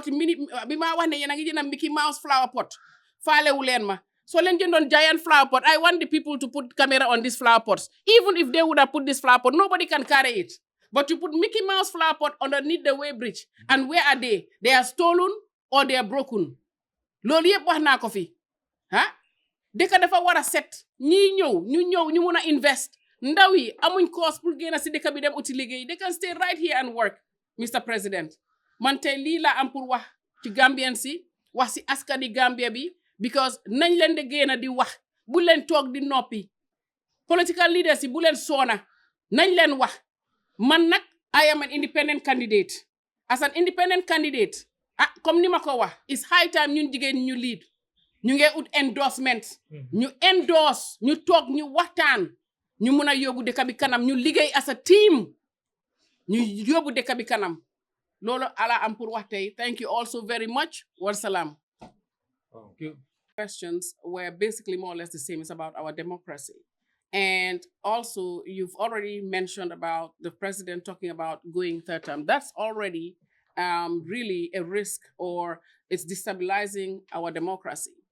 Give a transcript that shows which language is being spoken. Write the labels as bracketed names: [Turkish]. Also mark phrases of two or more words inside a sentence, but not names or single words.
[Wolof] Bima wane yena ngi jëna [English] Mickey Mouse flower pot. [Wolof] Faale wu leen ma. So leen jëndoon [English] giant flower pot. I want the people to put camera on these flower pots. Even if they would have put this flower pot, nobody can carry it. But you put Mickey Mouse flower pot underneath the weighbridge. And where are they? They are stolen or they are broken. [Wolof] Loolu yëpp wax naa ko fi. Dëkk dafa war a set. Ñi ñëw ñu mun a invest. Ndaw yi amuñ course pour génn si dëkk bi dem uti liggéey. [English] They can stay right here and work, Mr. President. [Wolof] Man tey lii la am pour wax ci Gambian si, wax si askani Gambia bi, because nañ leen de génn di wax. Bu leen toog di noppi. [English] Political leaders [Wolof] yi bu leen soona. Nañ leen wax. [English] Man nak, I am an independent candidate. As an independent candidate, [Wolof] comme ni ma ko wax, [English] it's high time [Wolof] ñun jigéen ñu [English] lead. [Wolof] Ñu ngi ut endorsement. Ñu endorse, ñu toog, ñu waxtaan. Ñu mun a yóbbu dëkk bi kanam, ñu liggéey [English] as a team. [Wolof] Ñu yóbbu dëkk bi kanam. Loolu ala am pour wax tey. [English] Thank you also very much. [Arabic] Wassalam. [English] Thank you. Questions were basically more or less the same. It's about our democracy. And also, you've already mentioned about the president talking about going third term. That's already really a risk, or it's destabilizing our democracy.